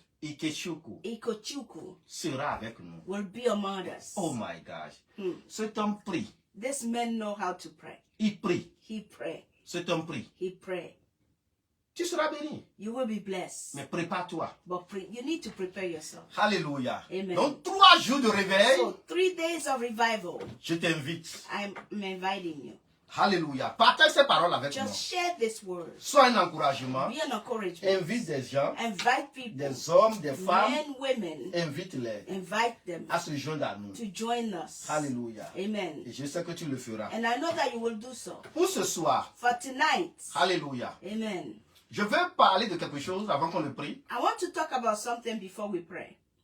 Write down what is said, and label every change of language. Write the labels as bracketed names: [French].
[French] Ikechukwu sera avec nous. [English] will be among us. Oh my gosh. [French] Cet homme prie. [English] This man know how to pray. [French] Il prie. [English] He pray. [French] Cet homme prie. [English] He pray. [French] Tu seras béni. [English] You will be blessed. [French] Mais prépare-toi. [English] But you need to prepare yourself. [French] Alléluia. [English] Amen. [French] Donc 3 jours de réveil. [English] So 3 days of revival. [French] Je t'invite. [English] I'm inviting you. [French] Alléluia. Partage ces paroles avec moi. [English] Just share this word. [French] Sois un encouragement. [English] Be an encouragement. [French] Invite des gens, [English] Invite people, [French] des hommes, des femmes. [English] men, women. [French] Invite-les [English] Invite them [French] à se joindre à nous. [English] to join us. [French] Alléluia. [English] Amen. [French] Et je sais que tu le feras. [English] And I know that you will do so. [French] Pour ce soir, [English] For tonight. [French] alléluia. [English] Amen. [French] Je vais parler de quelque chose avant qu'on le prie. [English] I want to talk about something before we pray.